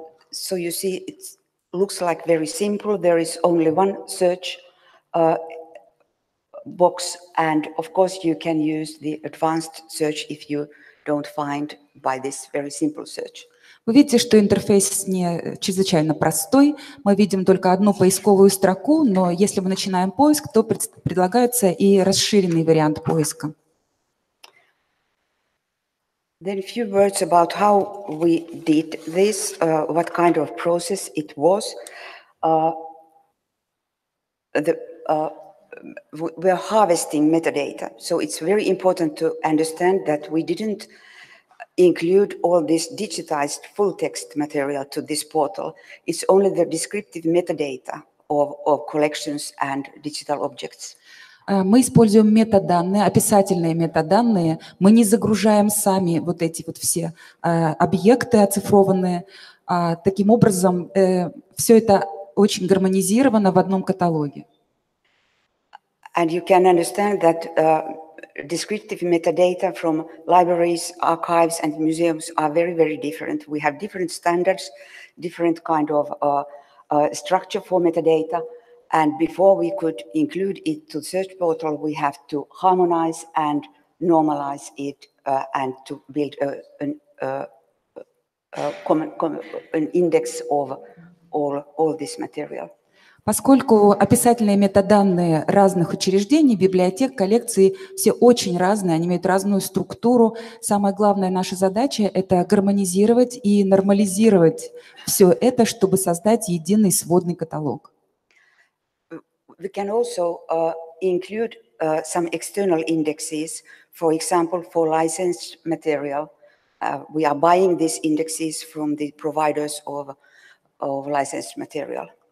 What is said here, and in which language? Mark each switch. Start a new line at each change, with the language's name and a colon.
English: So you see it looks like very simple. There is only one search box, and of course you can use the advanced search if you don't find by this very simple search.
Russian: Вы видите, что интерфейс не чрезвычайно простой. Мы видим только одну поисковую строку, но если мы начинаем поиск, то предлагается и расширенный вариант поиска.
English: Then a few words about how we did this, what kind of process it was. We're harvesting metadata, so it's very important to understand that we didn't include all this digitized full text material to this portal. It's only the descriptive metadata of collections and digital objects.
Russian: Мы используем метаданные, описательные метаданные. Мы не загружаем сами вот эти вот все объекты оцифрованные. Таким образом, все это очень гармонизировано в одном каталоге.
English: And you can understand that descriptive metadata from libraries, archives, and museums are very, very different. We have different standards, different kind of structure for metadata. And before we could include it to the search portal, we have to harmonize and normalize it and to build an index of all this material.
Russian: Поскольку описательные метаданные разных учреждений, библиотек, коллекций все очень разные, они имеют разную структуру, самая главная наша задача – это гармонизировать и нормализировать все это, чтобы создать единый сводный каталог.
English: We can also include some external indexes, for example, for licensed material. We are buying these indexes from the providers of licensed material.